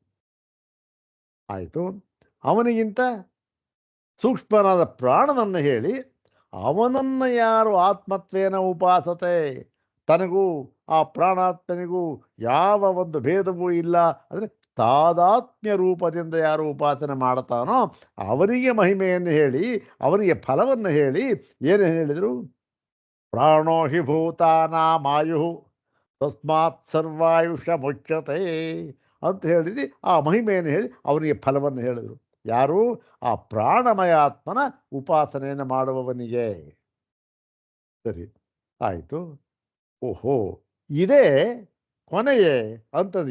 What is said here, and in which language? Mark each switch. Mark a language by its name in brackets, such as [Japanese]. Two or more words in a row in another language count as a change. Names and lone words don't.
[Kannada] ಆಯಿತು, ಅವನಿಗಿಂತ ಸೂಕ್ಷ್ಮನಾದ ಪ್ರಾಣನನ್ನು ಹೇಳಿ, ಅವನನ್ನು ಯಾರು [Sanskrit] ಆತ್ಮತ್ವೇನ ಉಪಾಸತೆ, [Kannada] ತನಗೂ ಆ ಪ್ರಾಣಾತ್ಮನಿಗೂ ಯಾವ ಒಂದು ಭೇದವೂ ಇಲ್ಲ, ಅಂದರೆ ತಾದಾತ್ಮ್ಯ ರೂಪದಿಂದ ಯಾರು ಉಪಾಸನೆ ಮಾಡ್ತಾನೋ ಅವನಿಗೆ ಮಹಿಮೆಯನ್ನು ಹೇಳಿ, ಅವನಿಗೆ ಫಲವನ್ನು ಹೇಳಿ, ಏನು ಹೇಳಿದರು? [Sanskrit] ಪ್ರಾಣೋ ಹಿ ಭೂತಾನಾಮಾಯು ತಸ್ಮಾತ್ ಸರ್ವಾಯುಷ ಮುಚ್ಯತೆ [Kannada] ಅಂತ ಹೇಳಿದಿ. ಆ ಮಹಿಮೆಯನ್ನು ಹೇಳಿ ಅವನಿಗೆ ಫಲವನ್ನು ಹೇಳಿದರು. ಯಾರು? ಆ ಪ್ರಾಣಮಯ ಆತ್ಮನ ಉಪಾಸನೆಯನ್ನು ಮಾಡುವವನಿಗೆ. ಸರಿ, ಆಯಿತು. ಓಹೋ, ಇದೇ ಕೊನೆಯೇ ಅಂತದ್ದು?